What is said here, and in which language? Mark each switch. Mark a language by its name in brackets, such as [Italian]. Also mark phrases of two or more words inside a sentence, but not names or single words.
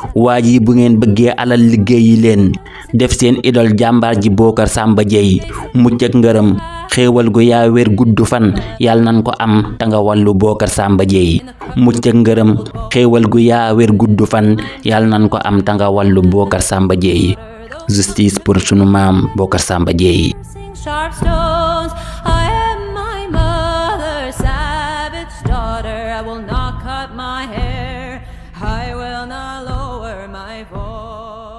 [Wolof] Waa ji, bu ngeen bëggee alal, liggéeyi leen, def seen idole jàmbaar ji Bocar Samba Dièye. Mucc ak ngërëm, xéewal gu yaa wér, gudd fan, Yàlla nan ko am ta nga wàllu Bocar Samba Dièye. Mucc ak ngërëm, xéewal gu yaa wér, gudd fan, Yàlla nan ko am ta nga wàllu Bocar Samba Dièye. [French] Justice pour [Wolof] sunu maam Bocar Samba Dièye. [English] Sharp stones, I am my mother's savage daughter. I will not cut my hair. I will not lower my voice.